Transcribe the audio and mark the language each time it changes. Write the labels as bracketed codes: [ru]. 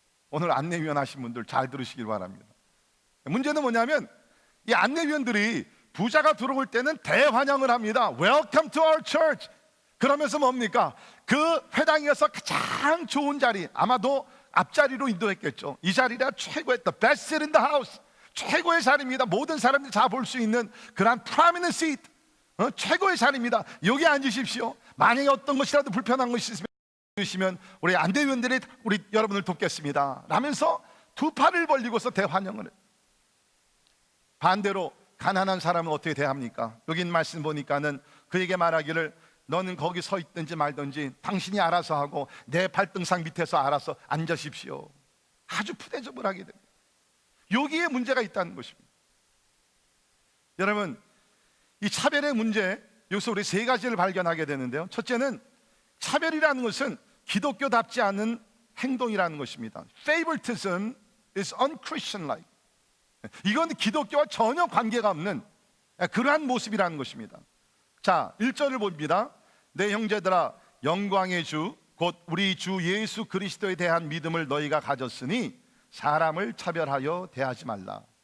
[ko] 오늘 안내위원 하신 분들 잘 들으시길 바랍니다. 문제는 뭐냐면 이 안내위원들이 부자가 들어올 때는 대환영을 합니다. [en] Welcome to our church. [ko] 그러면서 뭡니까? 그 회당에서 가장 좋은 자리, 아마도 앞자리로 인도했겠죠. 이 자리가 최고의 [en] the best seat in the house, [ko] 최고의 자리입니다. 모든 사람들이 다 볼 수 있는 그런 [en] prominent seat, [ko] 최고의 자리입니다. 여기 앉으십시오. 만약에 어떤 것이라도 불편한 것이 있으면 우리 안대위원들이 우리 여러분을 돕겠습니다 라면서 두 팔을 벌리고서 대환영을 해요. 반대로 가난한 사람은 어떻게 대합니까? 여기 있는 말씀 보니까는 그에게 말하기를 너는 거기 서 있든지 말든지 당신이 알아서 하고 내 발등상 밑에서 알아서 앉으십시오. 아주 푸대접을 하게 됩니다. 여기에 문제가 있다는 것입니다. 여러분, 이 차별의 문제, 여기서 우리 세 가지를 발견하게 되는데요. 첫째는 차별이라는 것은 기독교답지 않은 행동이라는 것입니다. [en] Favoritism is unchristian-like. [ko] 이건 기독교와 전혀 관계가 없는 그러한 모습이라는 것입니다. 자, 1절을 봅니다. 내 형제들아, 영광의 주 곧 우리 주 예수 그리스도에 대한 믿음을 너희가 가졌으니 사람을 차별하여 대하지 말라.